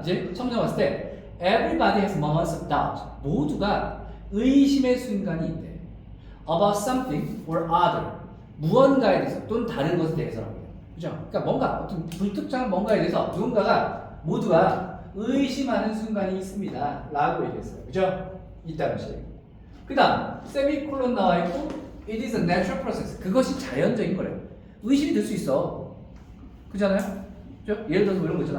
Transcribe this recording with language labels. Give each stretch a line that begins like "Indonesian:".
Korean: 이제 처음 나왔을 때
English: Everybody has moments of doubt.
Korean: 모두가 의심의 순간이 있대.
English: About something or other.
Korean: 무언가에 대해서 또는 다른 것에 대해서라고요. 그죠? 그러니까 뭔가 어떤 불특정한 뭔가에 대해서 누군가가 모두가 의심하는 순간이 있습니다. 라고 얘기했어요. 그죠? 있다는 식. 그 다음 세미콜론 나와 있고
English: It is a natural process.
Korean: 그것이 자연적인 거래요. 의심이 들 수 있어. 그잖아요? 그죠? 예를 들어서 이런 거 있잖아.